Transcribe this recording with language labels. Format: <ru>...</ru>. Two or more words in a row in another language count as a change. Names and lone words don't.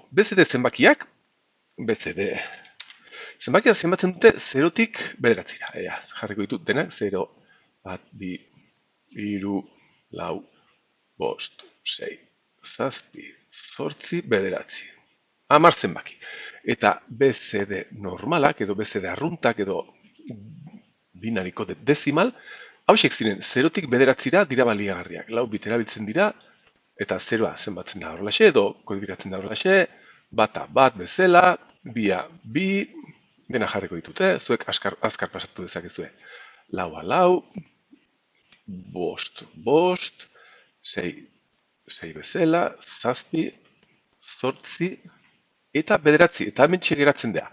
<eu>BCD zenbakiak, BCD zenbakiak zenbatzen dute 0tik 9ra. Jarriko ditut denak, 0, 1, 2, 3, 4, 5, 6, 7, 8, 9. 10 zenbaki. Eta BCD normalak, edo BCD arruntak, edo</eu> <en>binary code decimal,</en> <eu>hausiek ziren 0tik 9ra dira baliagarriak. 4 bit erabiltzen dira, eta 0a zenbatzen da horrelaxe, edo kodifikatzen da horrelaxe, bata bat bezala, bia bi, dena jarriko ditute, zuek azkar pasatu dezakezue. 4 4, bost, 6 bezala, 7, 8, eta 9, eta hemen geratzen dira.</eu>